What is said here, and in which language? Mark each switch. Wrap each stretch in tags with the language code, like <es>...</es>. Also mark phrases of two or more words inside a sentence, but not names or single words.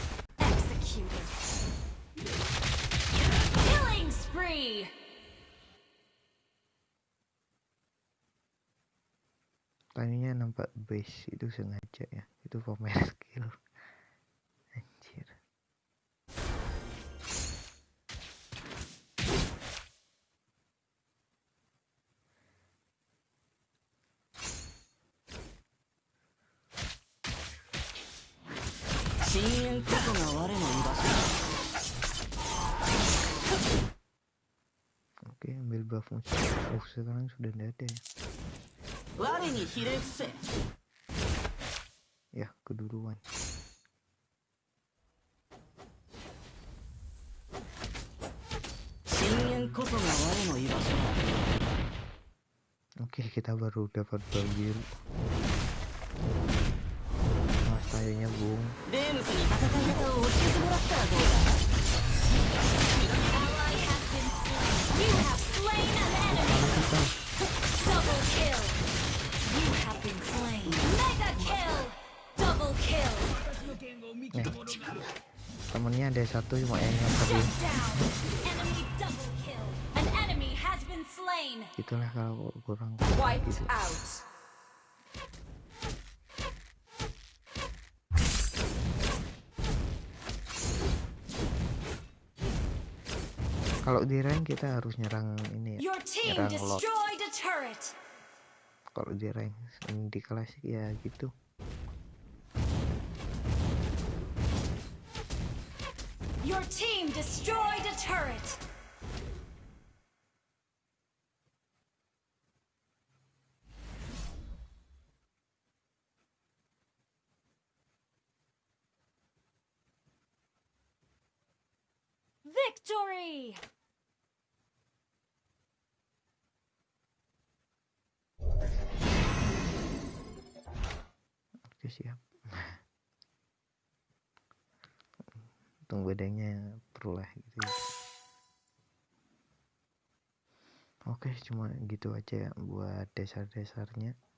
<en>Executed. Killing spree.</en> <id>Tadinya nampak base itu sengaja ya. Itu pemain skill. Anjir.</id> <ja>深淵こそが我の居場所。</ja> <id>Oke, ambil buff musuh. Oh, sekarang sudah tidak ada ya.</id> <ja>我にひれ伏せ。</ja> <id>Ya, keduluan.</id> <ja>深淵こそが我の居場所だ。</ja> <id>Oke, kita baru dapat bal biru. Mas tayanya bung.</id> <ja>レームスに戦い方を教えてもらったらどうだ。</ja> <en>Ally has been slain. You have slain an enemy. Double kill. You have been slain. Mega kill. Double kill.</en> <id>Temennya ada satu cuma yang tadi.</id> <en>Shut down. Enemy double kill. An enemy has been slain.</en> <id>Itulah kalau kurang</id> <en>Wiped</en> <id>gitu.</id> <en>out.</en> <id>Kalau di rank kita harus nyerang ini ya.</id> <en>Your team</en> <id>Nyerang lot.</id> <en>destroyed a turret.</en> <id>Kalau di rank di klasik ya gitu.</id> <en>Your team destroyed a turret. Victory!</en> <id>Oke, siap. Untung bedanya perlu lah gitu ya. Oke, cuma gitu aja ya buat dasar-dasarnya.</id>